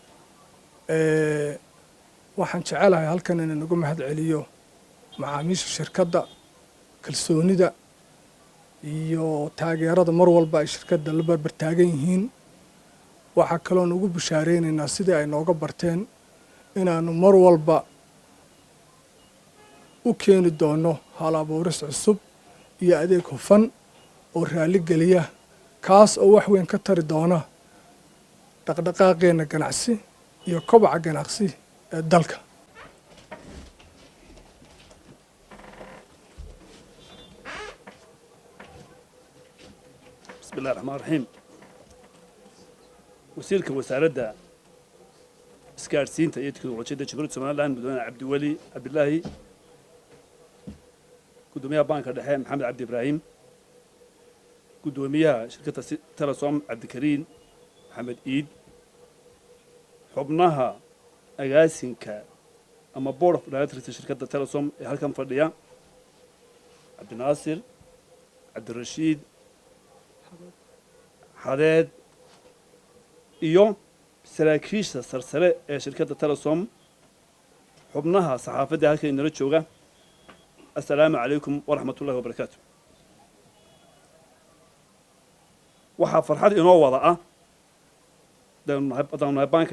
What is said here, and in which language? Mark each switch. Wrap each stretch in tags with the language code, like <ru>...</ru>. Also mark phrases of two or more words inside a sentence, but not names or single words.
<so>waxaan jecelahay halkan inaan ugu mahad celiyo macaamiisha shirkadda kalsoonida iyo taageerada mar walba ay shirkadda la barbar taagan yihiin waxa kale oo ugu bushaareynayna sidii ay nooga barteen inaanu mar walba u keeni doono hal abuuris cusub iyo adeeg hufan oo raali geliya kaas oo wax weyn ka tari doona dhaqdhaqaaqeena ganacsi iyo kobaca ganacsi ee dalka</so> <ar>بسم الله الرحمن الرحيم</ar> <so>Wasiirka Wasaaradda isgaarsiinta iyo teknolojiyadda Jamhuuriyadda Soomaaliland mudane Cabdiweli Cabdilaahi gudoomiyaha banka dhexe Maxamed Cabdi Ibraahim gudoomiyaha shirkadda Telesom Cabdikariin Maxamed Iid xubnaha agaasinka ama</so> <en>board of directors</en> <so>shirkadda Telesom ee halkan fadhiya Cabdinaasir Cabdirashiid Xadeed iyo saraakiisha sarsare ee shirkadda Telesom xubnaha saxaafadda halkan inala jooga</so> <ar>السلام عليكم ورحمة الله وبركاته</ar> <so>waxaa farxad inoo wada ah danahay banka</so>